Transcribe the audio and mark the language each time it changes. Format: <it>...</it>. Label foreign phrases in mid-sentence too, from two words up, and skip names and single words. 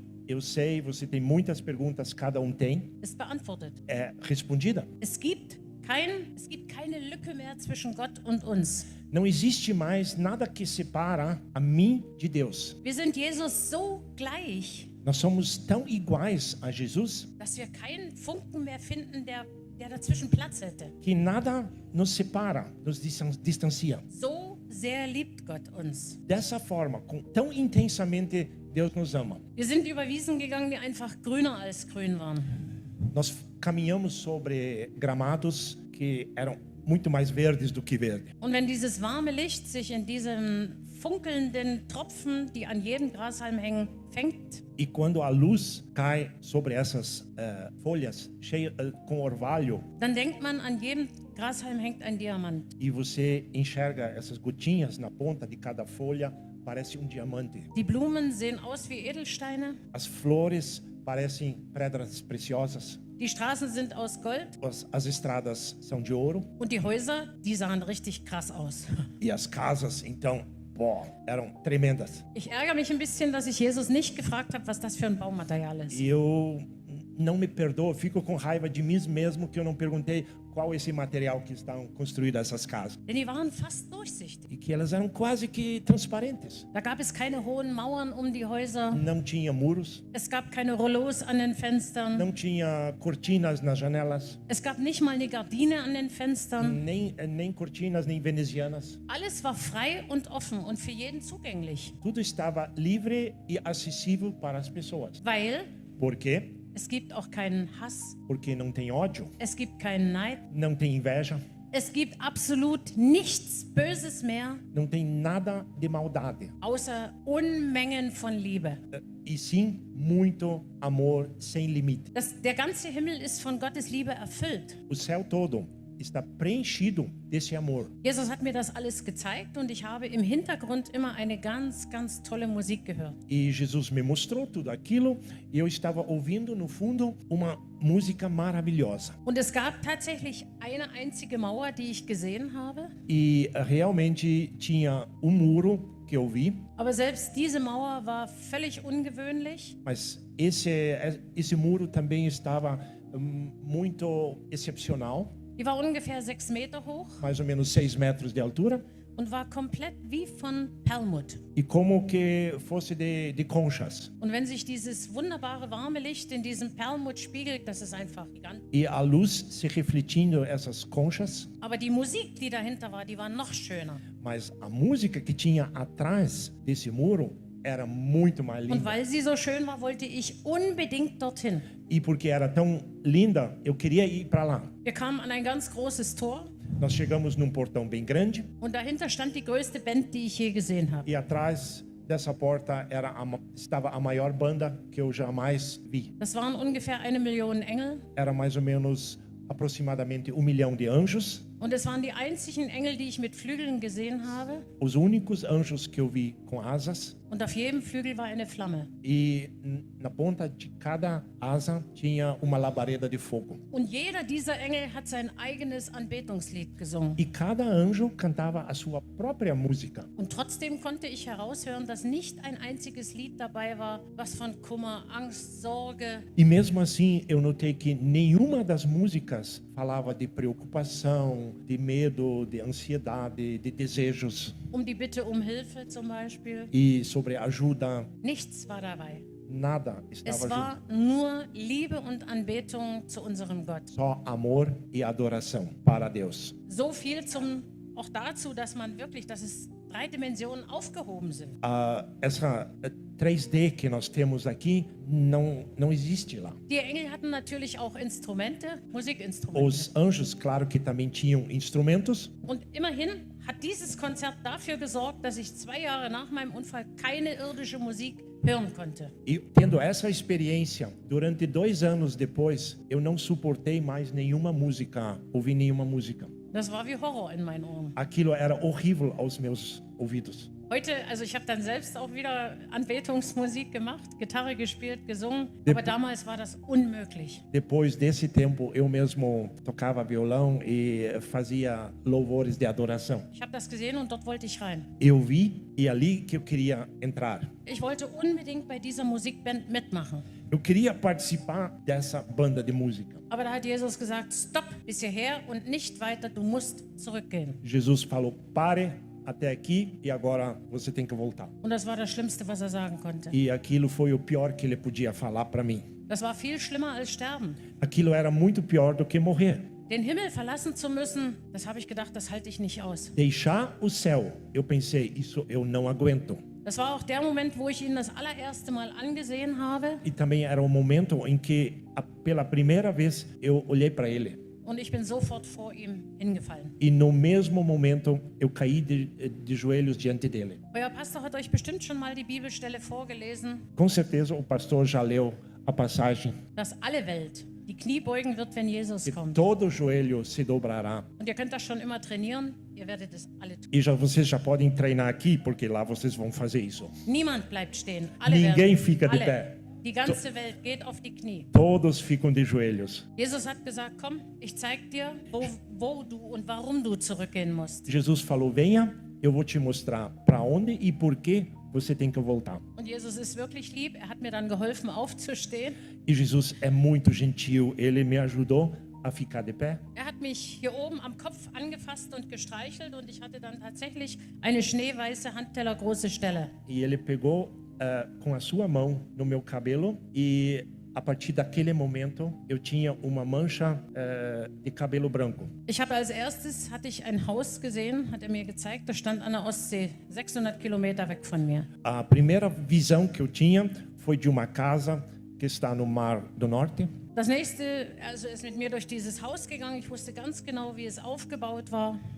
<pt>eu sei, você tem muitas perguntas, cada um tem,</pt> <de>ist beantwortet.</de> <pt>é respondida.</pt> <de>Es gibt keine Lücke mehr zwischen Gott und uns.</de> <pt>Não existe mais nada que separa a mim de Deus.</pt> <de>Wir sind Jesus so gleich,</de> <pt>Nós somos tão iguais a Jesus</pt> <de>dass wir keinen Funken mehr finden, der dazwischen Platz hätte.</de> <pt>que nada nos separa, nos distancia.</pt> <de>So sehr liebt Gott uns.</de> <pt>Dessa forma, tão intensamente Deus nos ama.</pt> <de>Wir sind über Wiesen gegangen, die einfach grüner als grün waren.</de> <pt>Nós caminhamos sobre gramados que eram muito mais verdes do que verde.</pt> <de>Und wenn dieses warme Licht sich in diesen funkelnden Tropfen, die an jedem Grashalm hängen, fängt,</de> <pt>E quando a luz cai sobre essas folhas cheias com orvalho</pt> <de>dann denkt man, an jedem Grashalm hängt ein Diamant.</de> <pt>e você enxerga essas gotinhas na ponta de cada folha, parece um diamante.</pt> <de>Die Blumen sehen aus wie Edelsteine,</de> <pt>As flores parecem pedras preciosas.</pt> <de>die Straßen sind aus Gold</de> <pt>As estradas são de ouro</pt> <de>und die Häuser, die sahen richtig krass aus.</de> <pt>e as casas, então, eram tremendas.</pt> <de>Ich ärgere mich ein bisschen, dass ich Jesus nicht gefragt habe, was das für ein Baumaterial ist.</de> <pt>E eu não me perdoo, fico com raiva de mim mesmo que eu não perguntei qual esse material que estão construídas essas casas.</pt> <de>Denn die waren fast durchsichtig.</de> <pt>E que elas eram quase que transparentes.</pt> <de>Da gab es keine hohen Mauern um die Häuser.</de> <pt>Não tinha muros,</pt> <de>Es gab keine Rollos an den Fenstern.</de> <pt>não tinha cortinas nas janelas,</pt> <de>Es gab nicht mal eine Gardine an den Fenstern.</de> <pt>nem cortinas, nem venezianas.</pt> <de>Alles war frei und offen und für jeden zugänglich.</de> <pt>Tudo estava livre e acessível para as pessoas.</pt> <de>Weil</de> <pt>Por quê?</pt> <de>es gibt auch keinen Hass.</de> <pt>Porque não tem ódio,</pt> <de>Es gibt keinen Neid.</de> <pt>não tem inveja,</pt> <de>Es gibt absolut nichts Böses mehr,</de> <pt>não tem nada de maldade.</pt> <de>außer Unmengen von Liebe.</de> <pt>E sim, muito amor sem limite.</pt> <de>Der ganze Himmel ist von Gottes Liebe erfüllt.</de> <pt>O céu todo está preenchido desse amor.</pt> <de>Jesus hat mir das alles gezeigt und ich habe im Hintergrund immer eine ganz, ganz tolle Musik gehört.</de> <pt>E Jesus me mostrou tudo aquilo e eu estava ouvindo no fundo uma música maravilhosa.</pt> <de>Und es gab tatsächlich eine einzige Mauer, die ich gesehen habe.</de> <pt>E realmente tinha um muro que eu vi,</pt> <de>Aber selbst diese Mauer war völlig ungewöhnlich.</de> <pt>mas esse muro também estava muito excepcional,</pt> <de>Die war ungefähr 6 Meter hoch</de> <pt>mais ou menos 6 metros de altura,</pt> <de>und war komplett wie von Perlmutt.</de> <pt>e como que fosse de conchas.</pt> <de>Und wenn sich dieses wunderbare warme Licht in diesem Perlmutt spiegelt, das ist einfach gigantisch.</de> <pt>E a luz se refletindo essas conchas,</pt> <de>Aber die Musik, die dahinter war, die war noch schöner.</de> <pt>mas a música que tinha atrás desse muro era muito mais</pt> <de>Und</de> <pt>linda.</pt> <de>weil sie so schön war, wollte ich unbedingt dorthin.</de> <pt>E porque era tão linda, eu queria ir para lá.</pt> <de>Wir kamen an ein ganz großes Tor</de> <pt>Nós chegamos num portão bem grande</pt> <de>und dahinter stand die größte Band, die ich je gesehen habe.</de> <pt>e atrás dessa porta estava a maior banda que eu jamais vi.</pt> <de>Das waren ungefähr 1 Million Engel</de> <pt>Era mais ou menos aproximadamente 1 milhão de anjos.</pt> <de>und es waren die einzigen Engel, die ich mit Flügeln gesehen habe.</de> <pt>Os únicos anjos que eu vi com asas.</pt> <de>Und auf jedem Flügel war eine Flamme.</de> <pt>E na ponta de cada asa tinha uma labareda de fogo.</pt> <de>Und jeder dieser Engel hat sein eigenes Anbetungslied gesungen.</de> <pt>E cada anjo cantava a sua própria música.</pt> <de>Und trotzdem konnte ich heraushören, dass nicht ein einziges Lied dabei war, was von Kummer, Angst, Sorge,</de> <pt>E mesmo assim, eu notei que nenhuma das músicas falava de preocupação, de medo, de ansiedade, de desejos</pt> <de>um die Bitte um Hilfe zum Beispiel.</de> <pt>e sobre ajuda.</pt> <de>Nichts war dabei.</de> <pt>Nada</pt> <de>Es</de> <pt>estava junto.</pt> <de>war nur Liebe und Anbetung zu unserem Gott.</de> <pt>Só amor e adoração para Deus.</pt> <de>So viel auch dazu, dass man wirklich, dass es 3 Dimensionen aufgehoben sind.</de> <pt>Essa 3D que nós temos aqui não existe lá.</pt> <de>Die Engel hatten natürlich auch Instrumente, Musikinstrumente.</de> <pt>Os anjos, claro que também tinham instrumentos.</pt> <de>Und immerhin hat dieses Konzert dafür gesorgt, dass ich 2 Jahre nach meinem Unfall keine irdische Musik hören konnte.</de> <pt>E tendo essa experiência, durante 2 anos depois, eu não suportei mais nenhuma música, ouvir nenhuma música.</pt> <de>Das war wie Horror in meinen Ohren.</de> <pt>Aquilo era horrível aos meus ouvidos.</pt> <de>Heute, also ich habe dann selbst auch wieder Anbetungsmusik gemacht, Gitarre gespielt, gesungen, aber damals war das unmöglich.</de> <pt>Depois desse tempo, eu mesmo tocava violão e fazia louvores de adoração.</pt> <de>Ich habe das gesehen und dort wollte ich rein.</de> <pt>Eu vi e ali que eu queria entrar.</pt> <de>Ich wollte unbedingt bei dieser Musikband mitmachen.</de> <pt>Eu queria participar dessa banda de música.</pt> <de>Aber da hat Jesus gesagt, stopp, bis hierher und nicht weiter, du musst zurückgehen.</de> <pt>Jesus falou, pare até aqui e agora você tem que voltar.</pt> <de>Und das war das Schlimmste, was er sagen konnte.</de> <pt>E aquilo foi o pior que ele podia falar para mim.</pt> <de>Das war viel schlimmer als sterben.</de> <pt>Aquilo era muito pior do que morrer.</pt> <de>Den Himmel verlassen zu müssen, das habe ich gedacht, das halte ich nicht aus.</de> <pt>Deixar o céu, eu pensei, isso eu não aguento.</pt> <de>Das war auch der Moment, wo ich ihn das allererste Mal angesehen habe.</de> <pt>E também era o momento em que, pela primeira vez, eu olhei para ele.</pt> <de>Und ich bin sofort vor ihm hingefallen.</de> <pt>E no mesmo momento, eu caí de joelhos diante dele.</pt> <de>Euer Pastor hat euch bestimmt schon mal die Bibelstelle vorgelesen,</de> <pt>Com certeza, o pastor já leu a passagem</pt> <de>dass alle Welt die Knie beugen wird, wenn Jesus</de> <pt>que</pt> <de>kommt.</de> <pt>todo joelho se dobrará.</pt> <de>Und ihr könnt das schon immer trainieren, ihr werdet es alle tun.</de> <pt>E vocês já podem treinar aqui, porque lá vocês vão fazer isso.</pt> <de>Niemand bleibt stehen. Alle</de> <pt>Ninguém</pt> <de>werden,</de> <pt>fica de</pt> <de>alle.</de> <pt>pé.</pt> <de>Die ganze Welt geht auf die Knie.</de> <pt>Todos ficam de joelhos.</pt> <de>Jesus hat gesagt, komm, ich zeig dir, wo du und warum du zurückgehen musst.</de> <pt>Jesus falou, venha, eu vou te mostrar para onde e por que você tem que voltar.</pt> <de>Und Jesus ist wirklich lieb. Er hat mir dann geholfen, aufzustehen.</de> <pt>E Jesus é muito gentil, ele me ajudou a ficar de pé.</pt> <de>Er hat mich hier oben am Kopf angefasst und gestreichelt und ich hatte dann tatsächlich eine schneeweiße handtellergroße Stelle.</de> <pt>E ele pegou com a sua mão no meu cabelo e a partir daquele momento eu tinha uma mancha de cabelo branco.</pt> <de>Ich habe als erstes hatte ich ein Haus gesehen, hat er mir gezeigt, das stand an der Ostsee, 600 Kilometer weg von mir.</de> <pt>A primeira visão que eu tinha foi de uma casa que está no Mar do Norte.</pt> <de>Das nächste, also ist mit mir durch dieses Haus gegangen. Ich wusste ganz genau, wie es aufgebaut war.</de>